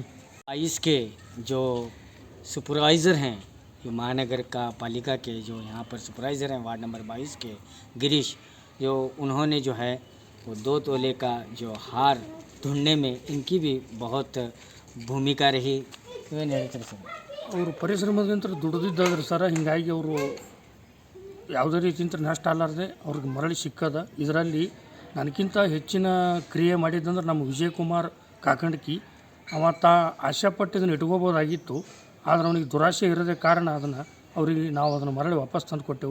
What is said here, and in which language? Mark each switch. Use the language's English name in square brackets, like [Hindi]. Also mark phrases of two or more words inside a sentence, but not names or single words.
[Hindi] 22 के जो सुपरवाइज़र हैं, जो महानगर का पालिका के जो यहाँ पर सुपरवाइज़र हैं [English] ward number [Hindi] 22 के गिरीश, जो उन्होंने जो है वो 2 तोले का जो हार ढूंढने में इनकी भी बहुत भूमिका रही। [Kannada] ಅವರು ಪರಿಶ್ರಮದಿಂದ ದುಡಿದಿದ್ದಾದ್ರೆ ಸರ, ಹಿಂಗಾಗಿ ಅವರು ಯಾವುದೇ ರೀತಿಯಿಂದ ನಷ್ಟ ಅಲ್ಲಾರದೆ ಅವ್ರಿಗೆ ಮರಳಿ ಸಿಕ್ಕದ. ಇದರಲ್ಲಿ ನನಗಿಂತ ಹೆಚ್ಚಿನ ಕ್ರಿಯೆ ಮಾಡಿದ್ದಂದ್ರೆ ನಮ್ಮ ವಿಜಯಕುಮಾರ್ ಕಾಕಂಡ್ಕಿ. ಅವತ್ತ ಆಶೆಪಟ್ಟಿದ್ದನ್ನು ಇಟ್ಕೋಬೋದಾಗಿತ್ತು, ಆದರೆ ಅವನಿಗೆ ದುರಾಶೆ ಇರೋದೇ ಕಾರಣ ನಾವು ಅದನ್ನು ಮರಳಿ ವಾಪಸ್ ತಂದು ಕೊಟ್ಟೆವು.